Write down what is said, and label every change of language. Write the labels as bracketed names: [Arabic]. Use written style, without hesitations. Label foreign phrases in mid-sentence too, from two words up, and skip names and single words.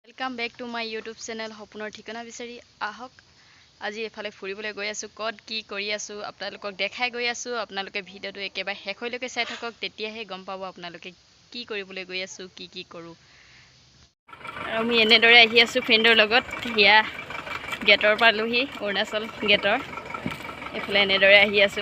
[English] welcome back to my YouTube channel [Assamese] সপোনৰ ঠিকনা বিচাৰি আহক আজি এফালে ফুৰিবলৈ গৈ আছো কত কি কৰি আছো আপোনালোকক দেখাই গৈ আছো আপোনালোকে ভিডিওটো একেবাৰে শেষলৈকে চাই থাকক তেতিয়াহে গম পাব আপোনালোকে কি কৰিবলৈ গৈ আছো কি কৰো আৰু আমি এনেদৰে আহি আছো ফ্ৰেণ্ডৰ লগত হিয়া গেটৰ পালোহি অৰুণাচল গেটৰ এফালে এনেদৰে আহি আছো